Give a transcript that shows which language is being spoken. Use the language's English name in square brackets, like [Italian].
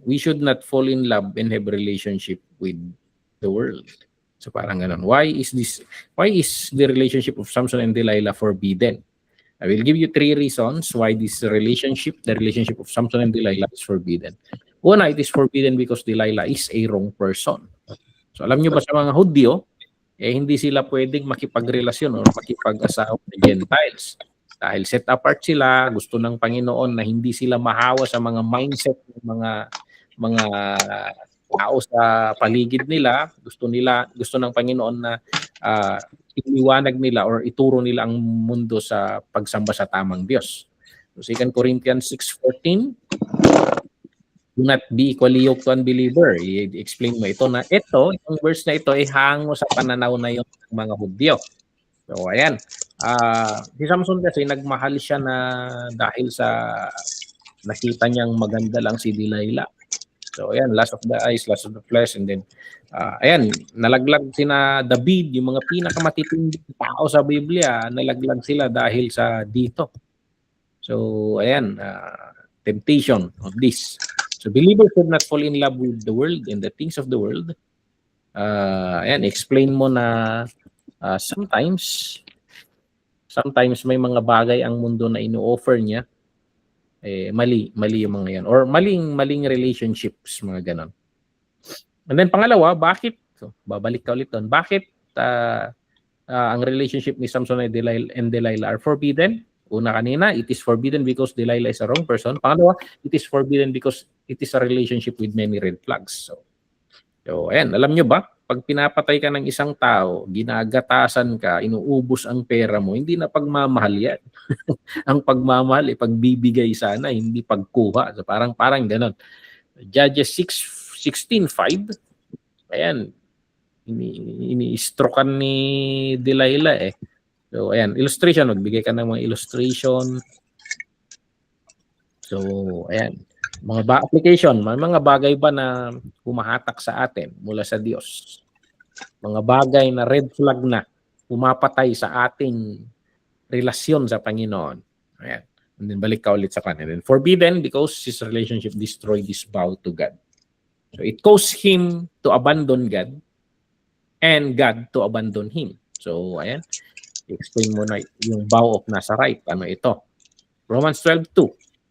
[English] We should not fall in love and have relationship with the world. [Filipino] So parang ganun. [English] Why is the relationship of Samson and Delilah forbidden? I will give you 3 reasons why the relationship of Samson and Delilah is forbidden. Una, it is forbidden because Delilah is a wrong person. [Filipino] So alam nyo ba sa mga Hudyo, hindi sila pwedeng makipagrelasyon o makipag-asawa ng Gentiles. Dahil set apart sila, gusto ng Panginoon na hindi sila mahawa sa mga mindset ng mga tao sa paligid nila. Gusto ng Panginoon na iniwanag nila or ituro nila ang mundo sa pagsamba sa tamang Diyos. [English] So 2 Corinthians 6:14, do not be equally yoked to unbeliever. [Filipino] I-explain mo ito na yung verse na ito ay hango sa pananaw na yung mga Hudyo. So ayan, si Samson kasi nagmahal siya na dahil sa nakita niyang maganda lang si Delilah. So ayan, [English] lust of the eyes, lust of the flesh, and then [Filipino] ayan, nalaglag sina David, yung mga pinakamatitinding tao sa Biblia, nalaglag sila dahil sa dito. [English] So ayan, temptation of this. So believers should not fall in love with the world and the things of the world. [Filipino] Ayan, explain mo na sometimes may mga bagay ang mundo na ino-offer niya, mali yung mga yan. Or maling relationships, mga ganon. And then pangalawa, bakit, so, babalik ka ulit doon, bakit ang relationship ni Samson and Delilah are forbidden? Una kanina, [English] it is forbidden because Delilah is a wrong person. [Filipino] Pangalawa, [English] it is forbidden because it is a relationship with many red flags. [Filipino] So ayan, alam nyo ba, pag pinapatay ka ng isang tao, ginagatasan ka, inuubos ang pera mo, hindi na pagmamahal yan. Ang pagmamahal, pagbibigay sana, hindi pagkuha. So parang ganon. Judges 16:5, ayan, ini-strokan ni Delilah eh. So ayan, illustration, magbigay ka ng mga illustration. So ayan, mga application, may mga bagay ba na humahatak sa atin mula sa Diyos? Mga bagay na red flag na pumapatay sa ating relasyon sa Panginoon. Ayan. And then balik ka ulit sa kanya. [English] And then forbidden because his relationship destroyed his vow to God. So it caused him to abandon God and God to abandon him. [Filipino] So ayan, explain mo na yung vow of Nazarite. Ano ito? Romans 12:2.